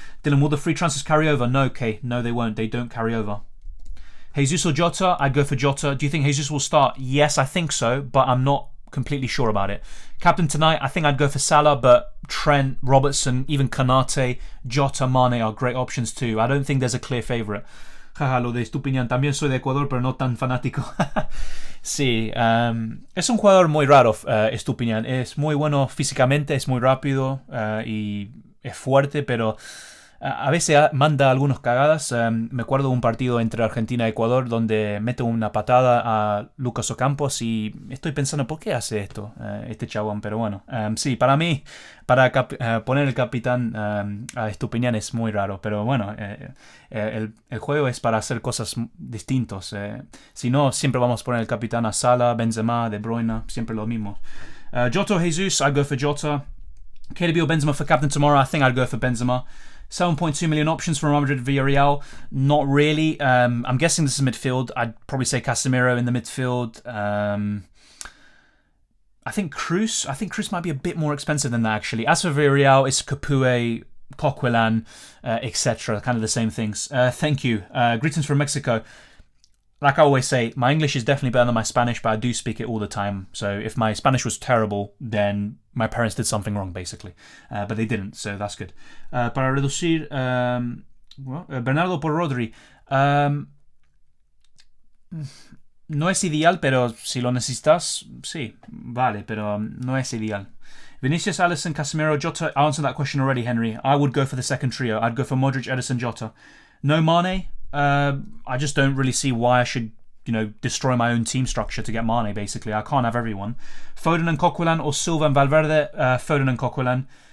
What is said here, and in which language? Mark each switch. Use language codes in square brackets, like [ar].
[en] Dylan, will the free transfers carry over? No, Kay. No, they won't. They don't carry over. Jesus or Jota? I'd go for Jota. Do you think Jesus will start? Yes, I think so, but I'm not completely sure about it. Captain tonight, I think I'd go for Salah, but Trent, Robertson, even Konate, Jota, Mane are great options too. I don't think there's a clear favourite. [es] Jaja, lo de Estupiñán. También soy de Ecuador, pero no tan fanático. Sí, es un jugador muy raro, Estupiñán. Es muy bueno físicamente, es muy rápido y es fuerte, pero a veces manda algunas cagadas. Me acuerdo de un partido entre Argentina y Ecuador donde mete una patada a Lucas Ocampos y estoy pensando, ¿por qué hace esto este chabón? Pero bueno, sí, para mí, para poner el capitán a Estupiñán es muy raro, pero bueno, el juego es para hacer cosas distintas. Si no, siempre vamos a poner el capitán a Salah, Benzema, De Bruyne, siempre lo mismo. [en] Jota or Jesus, I'd go for Jota. KDB or Benzema for captain tomorrow? I think I'd go for Benzema. 7.2 million options from Real Madrid, Villarreal. Not really. I'm guessing this is midfield. I'd probably say Casemiro in the midfield. I think Cruz might be a bit more expensive than that, actually. As for Villarreal, it's Capoue, Coquelin, etc. Kind of the same things. Thank you. Greetings from Mexico. Like I always say, my English is definitely better than my Spanish, but I do speak it all the time. So if my Spanish was terrible, then my parents did something wrong, basically. But they didn't, so that's good. [es] Para reducir, Bernardo por Rodri. No es ideal, pero si lo necesitas, sí, vale, pero no es ideal. Vinicius, Alisson, Casemiro, Jota. [en] I answered that question already, Henry. I would go for the second trio. I'd go for Modric, Edison, Jota. No Mane. I just don't really see why I should, destroy my own team structure to get Mane, basically. I can't have everyone. Foden and Coquelin or Silva and Valverde. Foden and Coquelin.